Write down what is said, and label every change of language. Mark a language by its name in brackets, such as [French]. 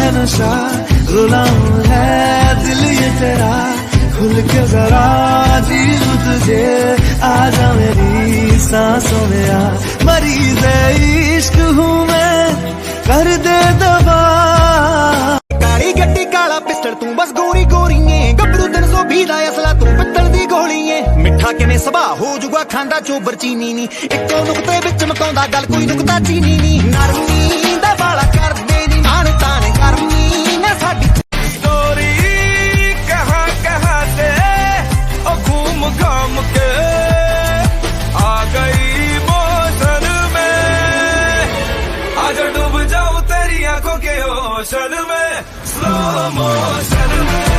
[Hindi] गुलाम है दिल ये तेरा, खुल के जरा जी तुझे, आजा मेरी सांसों में आ। मरीज इश्क हूँ मैं, कर दे दबा। [Punjabi] काली गड्डी काला पिस्टल तू बस गोरी गोरी है, गबरू 320 दा असला तू पित्तल दी गोली है। मिठा ਦਾ ਕਿਵੇਂ ਸੁਭਾਅ ਹੋ ਜੂਗਾ ਖਾਂਦਾ ਚੋਬਰ ਚੀਨੀ ਨੀ ਇੱਕੋ ਨੁਕਤੇ ਵਿੱਚ ਮਕਾਉਂਦਾ ਗੱਲ ਕੋਈ ਨੁਕਤਾ ਚੀਨੀ ਨੀ ਨਰਮੀ ਦਾ ਵਾਲਾ ਕਰਦੇ ਨੀ ਮਾਣ ਤਾਣ ਕਰਨੀ ਨਾ ਸਾਡੀ [Hindi] स्टोरी कहाँ कहाँ से ओ घूम घाम के आ गई मोशन में आज डूब जाऊं तेरी आंखों के ओशन में स्लो मोशन में